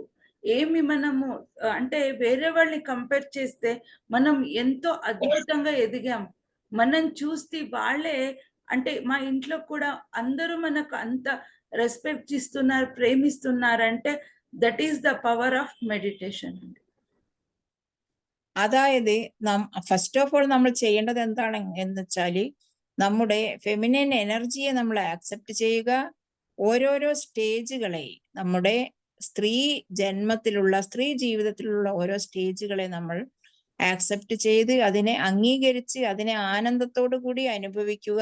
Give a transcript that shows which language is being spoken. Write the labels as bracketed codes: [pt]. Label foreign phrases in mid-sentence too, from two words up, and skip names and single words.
[te] ఏమి మనము అంటే వేరే వాళ్ళని కంపేర్ చేస్తే మనం ఎంతో అద్భుతంగా ఎదిగాం. మనం చూస్తే వాళ్ళే అంటే మా ఇంట్లో కూడా అందరూ మనకు అంత రెస్పెక్ట్ ఇస్తున్నారు, ప్రేమిస్తున్నారంటే [en] that is the power of meditation. [ml] അതായത് [en] first of all [ml] നമ്മൾ ചെയ്യേണ്ടത് എന്താണ് എന്ന് വെച്ചാല് നമ്മുടെ [en] feminine energy [ml] നമ്മൾ ആക്സെപ്റ്റ് ചെയ്യുക. ഓരോരോ സ്റ്റേജുകളെ നമ്മുടെ സ്ത്രീ ജന്മത്തിലുള്ള, സ്ത്രീ ജീവിതത്തിലുള്ള ഓരോ സ്റ്റേജുകളെ നമ്മൾ ആക്സെപ്റ്റ് ചെയ്ത് അതിനെ അംഗീകരിച്ച് അതിനെ ആനന്ദത്തോടു കൂടി അനുഭവിക്കുക.